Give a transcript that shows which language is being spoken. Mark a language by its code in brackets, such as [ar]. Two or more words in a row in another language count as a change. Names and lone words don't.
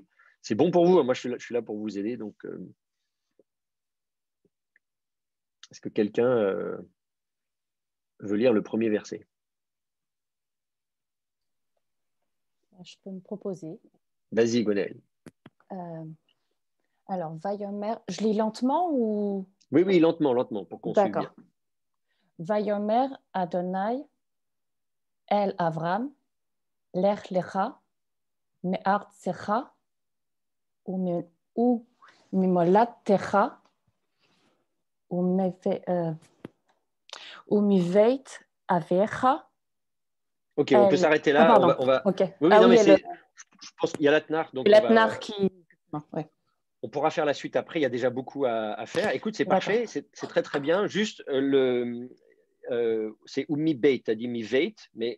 [fr] C'est bon pour vous, moi je suis là pour vous aider. Donc, est-ce que quelqu'un veut lire le premier verset? Je peux me proposer. Vas-y, Gonel. Alors, Vayomer, je lis lentement ou... Oui, lentement, pour qu'on suive bien. [he] ויאמר ה' אל אברם לך לך מארצך וממולדתך ומבית אביך. [fr] Ok, on peut s'arrêter là. Pardon. On va... Okay. Oui, non, mais je pense qu'il y a l'Atnar. L'Atnar qui... Non, ouais. On pourra faire la suite après, il y a déjà beaucoup à faire. Écoute, c'est parfait, c'est très très bien. Juste, c'est Umi Beit, tu as dit Mi Veit, mais...